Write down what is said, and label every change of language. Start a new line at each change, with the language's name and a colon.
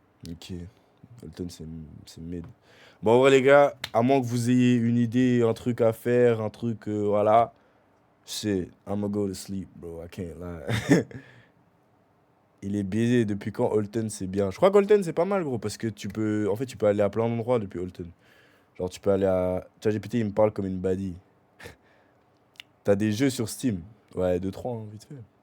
French: Ok. Holton, c'est mid. Bon, en vrai, les gars, à moins que vous ayez une idée, un truc à faire, un truc, voilà.
English: Shit, I'ma go to sleep, bro, I can't lie.
French: Il est baisé depuis quand Holton c'est bien. Je crois qu'Holton c'est pas mal, gros, parce que tu peux... En fait, tu peux aller à plein d'endroits depuis Holton. Genre, tu peux aller à... ChatGPT, il me parle comme une baddie. T'as des jeux sur Steam. Ouais, deux trois hein, vite fait.